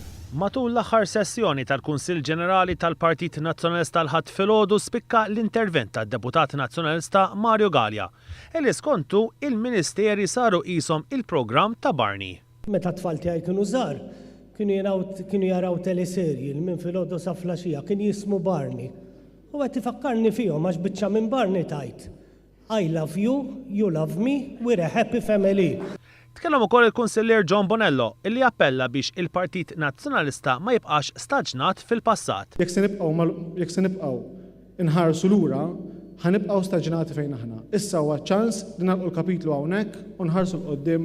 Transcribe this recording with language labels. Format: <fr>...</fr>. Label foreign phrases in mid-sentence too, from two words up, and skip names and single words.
<mt>Matul l-aħħar sessjoni tal-Kunsill Ġenerali tal-Partit Nazzjonalista l-ħadd filgħodu spikka l-intervent tad-Deputat Nazzjonalista Mario Galea. Illi skontu il-Ministeri saru qishom il-programm ta' Barney. Meta tfal tiegħi kienu żgħar, kienu jaraw teleserji minn filgħodu sa flaxija kien jismu Barney. U qed ifakkarni fihom għax biċċa minn Barney tajt.</mt> <en>I love you, you love me, we're a happy family.</en> <mt>Tkellem ukoll il-Kunsillier John Bonello illi appella biex il-Partit Nazzjonalista ma jibqax staġnat fil-passat. Jekk se nibqgħu inħarsu lura, ħanibqgħu staġnati fejn aħna. Issa huwa ċans li nagħlqu l-kapitlu hawnhekk u nħarsu l-qoddim.</mt>